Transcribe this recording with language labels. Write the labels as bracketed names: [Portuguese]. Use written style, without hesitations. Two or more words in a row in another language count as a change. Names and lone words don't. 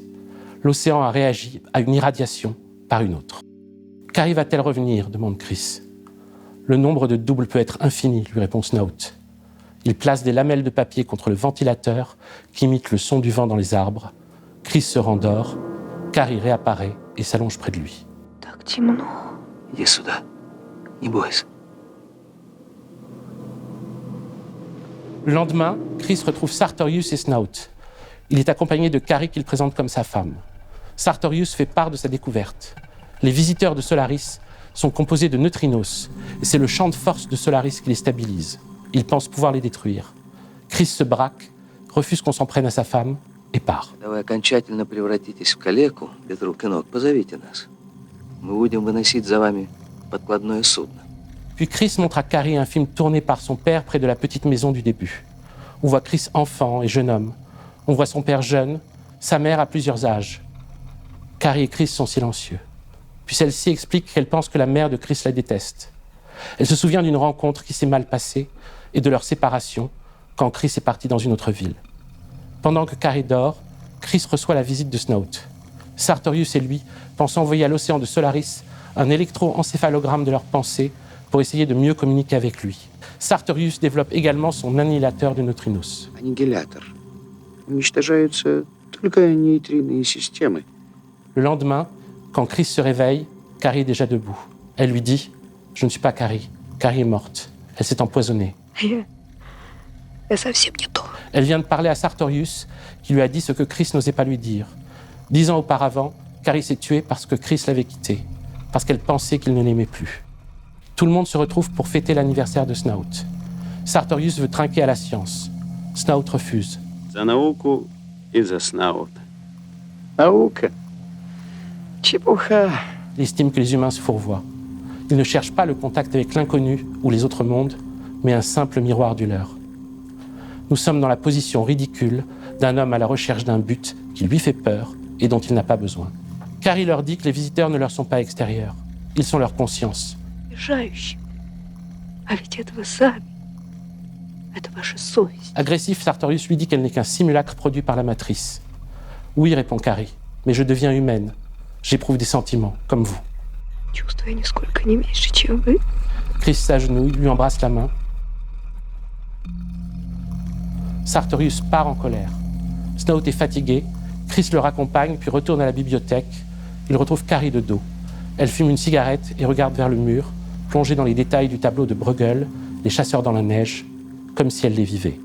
[French] L'océan a réagi à une irradiation par une autre. Qu'arrive-t-elle revenir demande Chris. Le nombre de doubles peut être infini, lui répond Snout. Il place des lamelles de papier contre le ventilateur qui imite le son du vent dans les arbres. Chris se rendort, Carrie réapparaît et s'allonge près de lui. [Russian] Так темно. Иди сюда. Не бойся. [French] Le lendemain, Chris retrouve Sartorius et Snout. Il est accompagné de Carrie qu'il présente comme sa femme. Sartorius fait part de sa découverte. Les visiteurs de Solaris sont composés de neutrinos, et c'est le champ de force de Solaris qui les stabilise. Il pense pouvoir les détruire. Chris se braque, refuse qu'on s'en prenne à sa femme et part. [Russian] Когда вы окончательно превратитесь в калеку, без рук и ног, позовите нас. Мы будем выносить за вами подкладное судно. [French] Puis Chris montre à Carrie un film tourné par son père près de la petite maison du début. On voit Chris enfant et jeune homme. On voit son père jeune, sa mère à plusieurs âges. Carrie et Chris sont silencieux. Puis celle-ci explique qu'elle pense que la mère de Chris la déteste. Elle se souvient d'une rencontre qui s'est mal passée et de leur séparation quand Chris est parti dans une autre ville. Pendant que Carrie dort, Chris reçoit la visite de Snout. Sartorius et lui pensent envoyer à l'océan de Solaris un électroencéphalogramme de leurs pensées pour essayer de mieux communiquer avec lui. Sartorius développe également son annihilateur de neutrinos. [Russian] Аннигилятор. Уничтожаются только нейтринные системы. [French] Le lendemain, quand Chris se réveille, Carrie est déjà debout. Elle lui dit « Je ne suis pas Carrie. Carrie est morte. Elle s'est empoisonnée. » [Russian] Я совсем не то. [French] Elle vient de parler à Sartorius, qui lui a dit ce que Chris n'osait pas lui dire. 10 ans auparavant, Carrie s'est tuée parce que Chris l'avait quittée, parce qu'elle pensait qu'il ne l'aimait plus. Tout le monde se retrouve pour fêter l'anniversaire de Snout. Sartorius veut trinquer à la science. Snout refuse. [Russian] За науку и за Снаут. Наука. Чепуха. [French] Il estime que les humains se fourvoient. Ils ne cherchent pas le contact avec l'inconnu ou les autres mondes, mais un simple miroir du leur. Nous sommes dans la position ridicule d'un homme à la recherche d'un but qui lui fait peur et dont il n'a pas besoin. Carrie leur dit que les visiteurs ne leur sont pas extérieurs. Ils sont leur conscience. [Russian] Обижающим. А ведь это вы сами. Это ваша совесть. [French] Agressif, Sartorius lui dit qu'elle n'est qu'un simulacre produit par la matrice. Oui, répond Carrie, mais je deviens humaine. J'éprouve des sentiments, comme vous. [Russian] Чувствую нисколько не меньше, чем вы. [French] Chris s'agenouille, lui embrasse la main. Sartorius part en colère. Snout est fatigué. Chris le raccompagne, puis retourne à la bibliothèque. Il retrouve Carrie de dos. Elle fume une cigarette et regarde vers le mur, plongée dans les détails du tableau de Bruegel, Les chasseurs dans la neige, comme si elle les vivait.